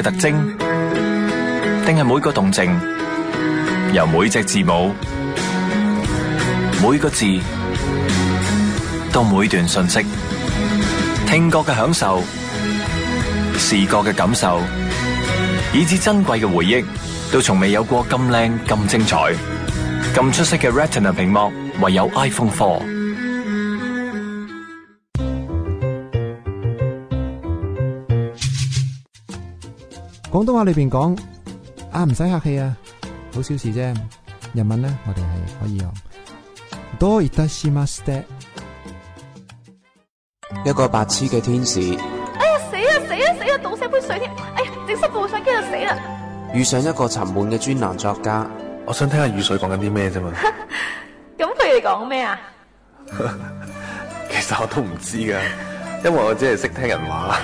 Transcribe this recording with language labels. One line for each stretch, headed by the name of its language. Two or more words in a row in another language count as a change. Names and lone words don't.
Cantonese: 特徵，定係每個動靜，由每隻字母、每個字到每段訊息，聽覺嘅享受、視覺嘅感受，以至珍貴嘅回憶，都從未有過咁靚、咁精彩、咁出色嘅 Retina 屏幕，唯有 iPhone 4。廣東話裏邊講啊，唔使客氣啊，好小事啫。日文呢，我哋係可以用
Japanese: どういたしまして。
Cantonese: 一個白痴嘅天使，哎呀死啊死啊死啊！倒瀉杯水添，哎呀整濕部相機就死啦！遇上一個沉悶嘅專欄作家，我想聽下雨水講緊啲咩啫嘛。咁佢哋講咩啊？其實我都唔知噶，因為我只係識聽人話。